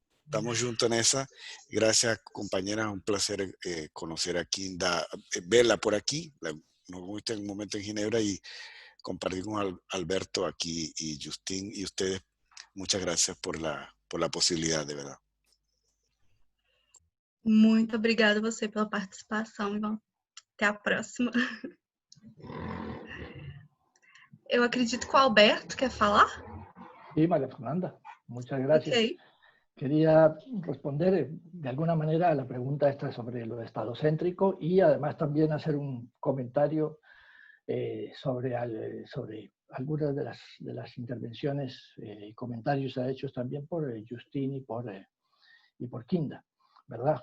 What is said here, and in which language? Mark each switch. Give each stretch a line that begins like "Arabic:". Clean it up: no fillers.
Spanish: Estamos juntos en esa. Gracias, compañeras. Un placer conocer a Kinda, verla por aquí. Nos viste en un momento en Ginebra y compartir con Alberto aquí y Justin y ustedes. Muchas gracias por la posibilidad, de verdad.
Portuguese: Muito obrigada a você pela participação, Ivan. Até a próxima. Eu acredito que o Alberto quer falar.
Spanish: Sí, María Fernanda, muchas gracias. Ok. Quería responder de alguna manera a la pregunta esta sobre lo estadocéntrico y además también hacer un comentario sobre algunas de las intervenciones y comentarios hechos también por Justin y por Kinda, ¿verdad?